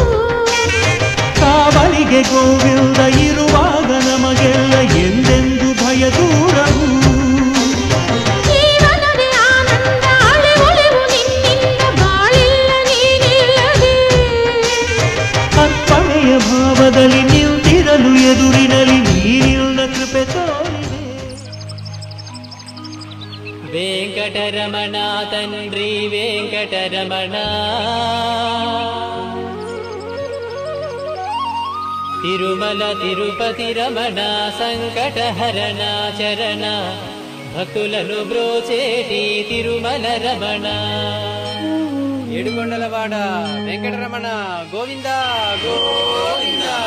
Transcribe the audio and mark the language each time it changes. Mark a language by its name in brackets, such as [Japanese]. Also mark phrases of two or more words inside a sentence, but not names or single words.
[Kannada] ಕಾವಲಿಗೆ ಗೋವಿಂದ ಇರುವಾಗ ನಮಗೆಲ್ಲ ಎಂದೆಂದು ಭಯ ದೂರವು ಜೀವನವೇ ಆನಂದ ಅಳೆ ಒಳೆವು ನಿನ್ನಿಂದ ಬಾಳಿಲ್ಲ ನೀನಿಲ್ಲದೆ ಅರ್ಪಣೆಯ ಭಾವದಲ್ಲಿ ನಿಂತಿರಲು ಎದುರಿನಲ್ಲಿ ನೀರಿಲ್ಲ ಕೃಪೆ ತೋರಿದೆ [Telugu] వెంకటరమణ తండ్రి వెంకటరమణ తిరుమల తిరుపతి రమణ సంకటహరణ చరణ భక్తులను బ్రోచేటి తిరుమల రమణ ఏడుకొండలవాడ వెంకటరమణ గోవింద గోవింద